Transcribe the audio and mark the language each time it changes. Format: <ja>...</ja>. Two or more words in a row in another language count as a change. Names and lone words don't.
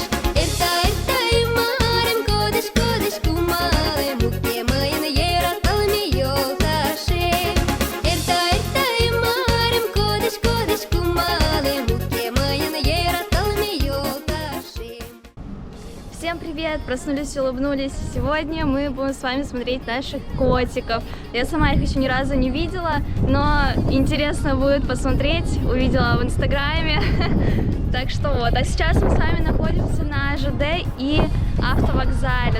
<chm>Эрта марем кодеш кумале, муке мыйын ераталме йолташем. Эрта марем кодеш кумале, муке мыйын ераталме йолташем.</chm> <ru>Всем привет! Проснулись, улыбнулись. Сегодня мы будем с вами смотреть наших котиков. Я сама их еще ни разу не видела, но интересно будет посмотреть. Увидела в инстаграме. Так что вот. А сейчас мы с вами находимся на ЖД и автовокзале.</ru>